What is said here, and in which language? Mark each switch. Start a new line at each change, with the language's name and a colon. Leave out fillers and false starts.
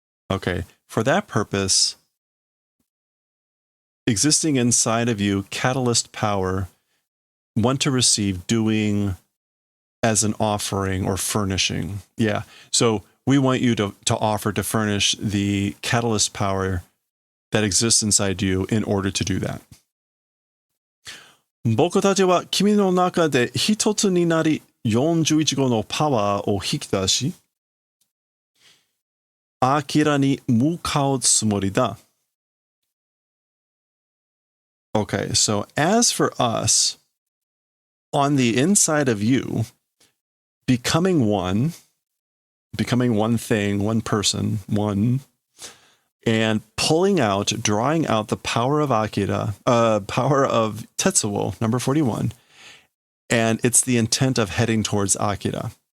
English: Okay, for that purpose, existing inside of you, catalyst power, want to receive, doing as an offering or furnishing. Yeah, so we want you to offer, to furnish the catalyst power that exists inside you in order to do that.
Japanese: 僕たちは君の中で一つになり41号のパワーを引き出し、アキラに向かうつもりだ.
English: Okay, so as for us, on the inside of you, becoming one thing, one person, one, and pulling out, drawing out the power of Akira, power of Tetsuo, number 41, and it's the intent of heading towards Akira.